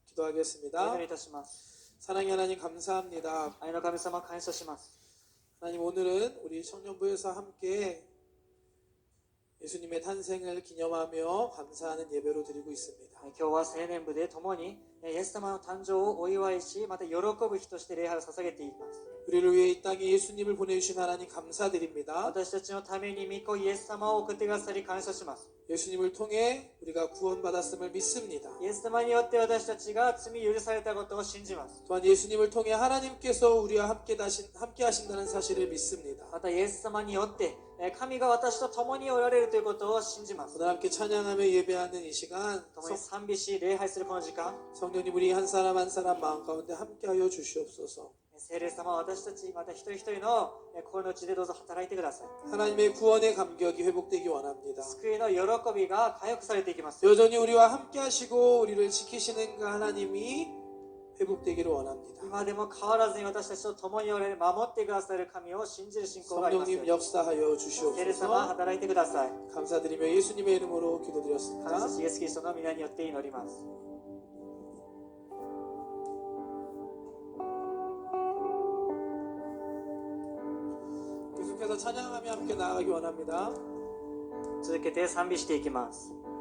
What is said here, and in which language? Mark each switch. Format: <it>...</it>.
<ko>기도하겠습니다.</ko> <ja>お祈りいたします。</ja> <ko>사랑의 하나님 감사합니다.</ko> <ja>愛の神様感謝します。</ja> <ko>하나님 오늘은 우리 청년부에서 함께 예수님의 탄생을 기념하며 감사하는 예배로 드리고 있습니다.</ko> <ja>今日は青年部で共にイエス様の誕生をお祝いし、また喜ぶ日として礼拝を捧げています。</ja> <ko>우리를 위해 이 땅에 예수님을 보내주신 하나님 감사드립니다.</ko> <ja>私たちのために御子イエス様を送ってくださり感謝します。</ja> <ko>예수님을 통해 우리가 구원받았음을 믿습니다.</ko> <ja>イエス様によって私たちが罪許されたことを信じます。</ja> <ko>또한 예수님을 통해 하나님께서 우리와 함께 하신다는 사실을 믿습니다.</ko> <ja>またイエス様によって神が私と共におられるということを信じます。</ja> <ko>오늘 함께 찬양하며 예배하는 이 시간</ko> <ja>共に賛美し礼拝するこの時間、</ja> <ko>성령님 우리 한 사람 한 사람 마음 가운데 함께하여 주시옵소서.</ko> <ja>聖霊様は私たちまた一人一人の心の内でどうぞ働いてください。</ja> <ko>하나님의 구원의 감격이 회복되기 원합니다.</ko> <ja>救いの喜びが回復されていきます。</ja> <ko>여전히 우리와 함께하시고 우리를 지키시는 그 하나님이 회복되기를 원합니다.</ko> <ja>今でも変わらずに私たちと共におられ守ってくださる神を信じる信仰がありますよう</ja> <ko>성령님</ko> <ja>に。</ja> <ko>역사하여</ko> <ja>聖霊様働いてください。</ja> <ko>감사드리며 예수님의 이름으로</ko> <ja>感謝</ja> <ko>기도드렸습니다.</ko> <ja>しイエスキリストの皆によって祈ります。</ja> <ko>계속해서 찬양하며 함께 나아가기 원합니다.</ko> <ja>続けて賛美していきます。</ja>